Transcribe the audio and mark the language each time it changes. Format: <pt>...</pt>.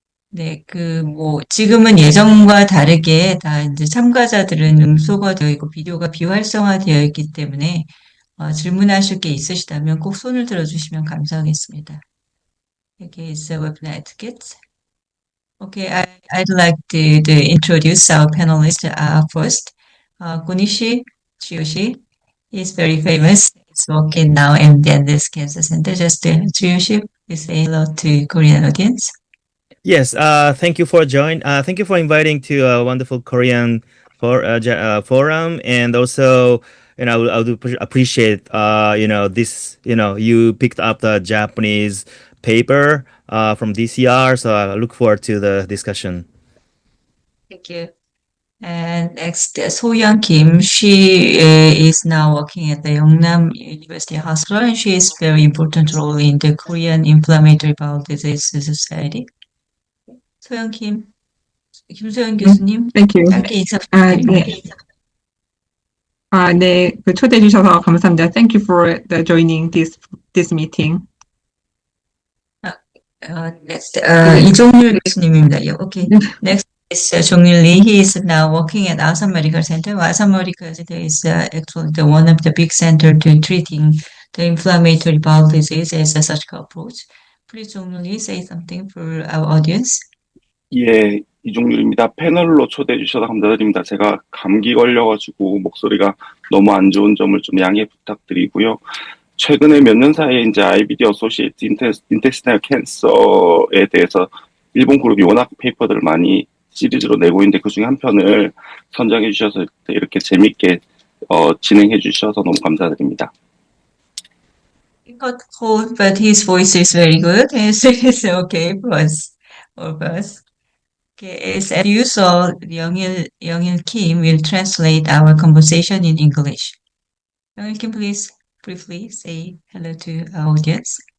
<ko>네, 지금은 예전과 다르게 다 이제 참가자들은 음소거 되어 있고 비디오가 비활성화되어 있기 때문에 질문하실 게 있으시다면 꼭 손을 들어주시면 감사하겠습니다.</ko> <en>Okay, so webinar etiquette. Okay, I'd like to introduce our panelists first. Konishi Chiyoshi is very famous. He's working now in the Andes Cancer Center. Just Chiyoshi, please say hello to Korean audience. Yes, thank you for joining. Thank you for inviting to a wonderful Korean forum, and also, I would appreciate, this, you picked up the Japanese paper from DCR, so I look forward to the discussion. Thank you. And next, So-hyun Kim. She is now working at the Yeongnam University Hospital, and she is very important role in the Korean Inflammatory Bowel Disease Society.</en> <ko>소영 김소영 교수님,</ko> <en>Thank you.</en> <ko>짧게 인사 부탁드립니다. 네, 초대해 주셔서 감사합니다.</ko> <en>Thank you for joining this meeting. Next,</en> <ko>이종률 교수님입니다.</ko> <en>Okay. Next is Jong-il Lee. He is now working at Asan Medical Center. Asan Medical Center is actually one of the big center to treating the inflammatory bowel disease as a surgical approach. Please, Jong-il Lee, say something for our audience.</en> <ko>예, 이종률입니다. 패널로 초대해 주셔서 감사드립니다. 제가 감기 걸려가지고 목소리가 너무 안 좋은 점을 좀 양해 부탁드리고요. 최근에 몇 년 사이에 이제 IBD 어소시에이트 인테스타인al 캔서에 대해서 일본 그룹이 워낙 페이퍼들을 많이 시리즈로 내고 있는데 그 중에 한 편을 선정해 주셔서 이렇게 재밌게 진행해 주셔서 너무 감사드립니다.</ko> <en>He got cold, but his voice is very good. It's okay for us, all of us. Okay, as you saw, Young-il Kim will translate our conversation in English. Young-il Kim, please briefly say hello to our audience.</en>